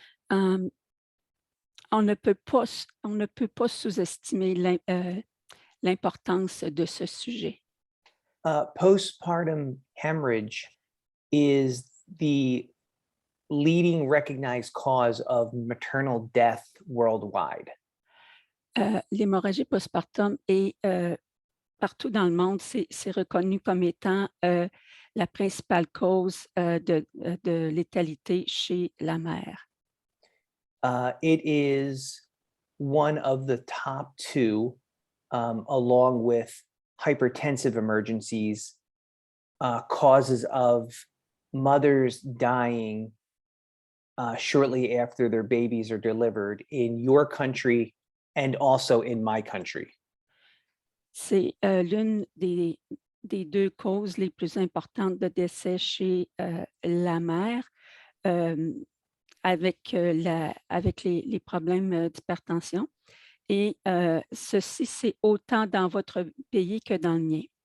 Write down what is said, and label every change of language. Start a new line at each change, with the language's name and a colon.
French: On ne peut pas sous-estimer l'importance de ce sujet.
English: Postpartum hemorrhage is the leading recognized cause of maternal death worldwide.
French: L'hémorragie postpartum est partout dans le monde, c'est reconnu comme étant la principale cause de létalité chez la mère.
English: It is one of the top two, along with hypertensive emergencies, causes of mothers dying shortly after their babies are delivered in your country and also in my country.
French: C'est l'une des deux causes les plus importantes de décès chez la mère, avec les problèmes d'hypertension. Et ceci, c'est autant dans votre pays que dans le mien.